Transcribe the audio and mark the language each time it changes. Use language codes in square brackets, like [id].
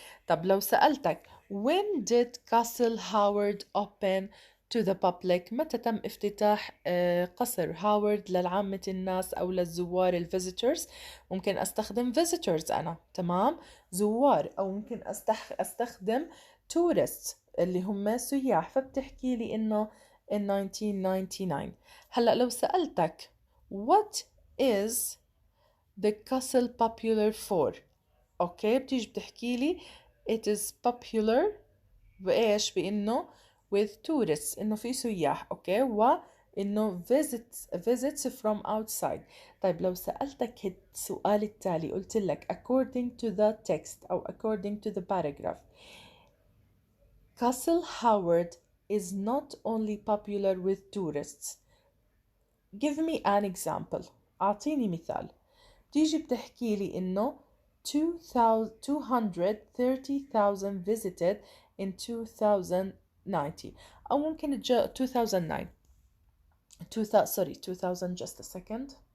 [ar] طب لو سألتك [en] when did Castle Howard open to the public، [ar] متى تم افتتاح قصر هاورد للعامة الناس أو للزوار الفيزيتورز؟ ممكن أستخدم visitors أنا، تمام، زوار، أو ممكن أستخدم tourists اللي هم سياح، فبتحكي لي إنه in 1999. هلأ لو سألتك [en] what is the castle popular for، [ar] أوكي، بتيجي بتحكي لي [en] it is popular [ar] بإيش؟ بإنه with tourists، إنه في سياح، أوكي، وإنه [en] visits from outside. [ar] طيب لو سألتك السؤال التالي، قلت لك [en] according to the text أو according to the paragraph Castle Howard is not only popular with tourists. Give me an example. [ar] أعطيني مثال. تيجي بتحكي لي إنه 230,000 visited in 2090، أو ممكن 2009 2000 [en] just a second.